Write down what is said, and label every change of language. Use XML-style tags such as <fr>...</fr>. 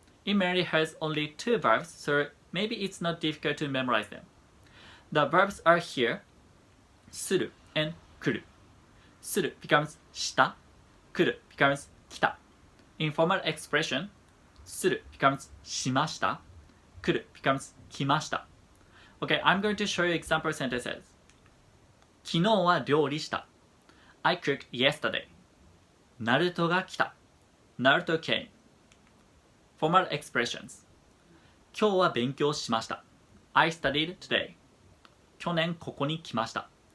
<en>It mainly has only 2 verbs, so maybe it's not difficult to memorize them. The verbs are here, する and 来る. する becomes した, 来る becomes 来た. In formal expression, する becomes しました, 来る becomes 来ました. Okay, I'm going to show you example sentences.</en> <ja>昨日は料理した.</ja> <en>I cooked yesterday.</en> <ja>ナルトが来た.</ja> <en>Naruto came. Formal expressions.</en> <ja>今日は勉強しました.</ja> <en>I studied today.</en> <ja>去年ここに来ました.</ja>